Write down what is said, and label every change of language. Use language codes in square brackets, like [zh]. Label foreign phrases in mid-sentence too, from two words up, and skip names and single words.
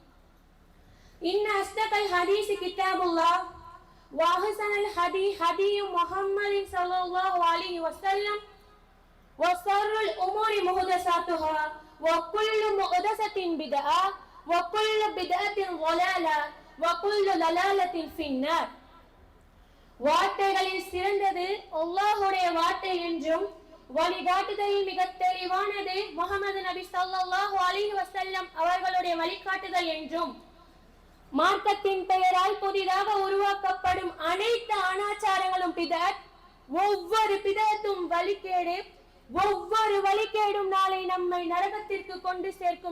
[ar] إن أصدق الحديث كتاب الله وأحسن الهدي هدي محمد صلى الله عليه وسلم وشر الأمور محدثاتها وكل محدثة بدعة وكل بدعة ضلالة وكل ضلالة في النار. [ta] வார்த்தைகளில் சிறந்தது அல்லாஹ்வுடைய வார்த்தை என்றும் வழிகாட்டுதலில் மிக தெளிவானது முஹம்மது நபி ஸல்லல்லாஹு அலைஹி வஸல்லம் அவர்களுடைய வழிகாட்டுதல் என்றும் மார்க்கத்தின் பெயரால் புதிதாக உருவாக்கப்படும் அனைத்து அனாச்சாரங்களும் பிதஅத், ஒவ்வொரு பிதஅத்தும் வழிகேடு, ஒவ்வொரு வழிகேடும் நாளை நம்மை நரகத்திற்கு கொண்டு சேர்க்கும்